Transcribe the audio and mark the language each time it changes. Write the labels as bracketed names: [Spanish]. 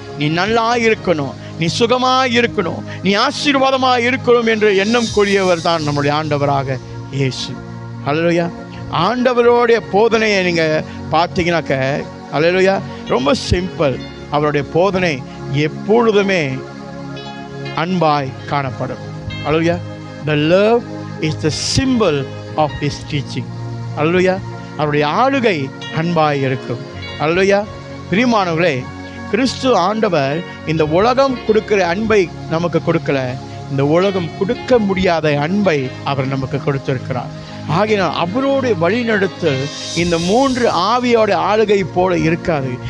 [Tamil] நீ நல்லா இருக்கணும், நீ சுகமாக இருக்கணும், நீ ஆசீர்வாதமாக இருக்கணும் என்று எண்ணம் கூறியவர் தான் நம்முடைய ஆண்டவராக இயேசு. அல்லேலூயா. ஆண்டவருடைய போதனையை நீங்கள் பார்த்தீங்கன்னாக்க, அல்லேலூயா, ரொம்ப சிம்பிள். அவருடைய போதனை எப்பொழுதுமே அன்பாய் காணப்படும். அல்லேலூயா. [English] The love is the symbol of his teaching. [Tamil] அல்லேலூயா. அவருடைய ஆளுகை அன்பாய் இருக்கும். அல்லேலூயா. பிரியமானவர்களே, கிறிஸ்து ஆண்டவர் இந்த உலகம் கொடுக்கிற அன்பை நமக்கு கொடுக்கல, இந்த உலகம் கொடுக்க முடியாத அன்பை அவர் நமக்கு கொடுத்திருக்கிறார். ஆகையினால் அவருடைய வழிநடத்தல் இந்த 3 ஆவியோட ஆளுகை போல இருக்காது.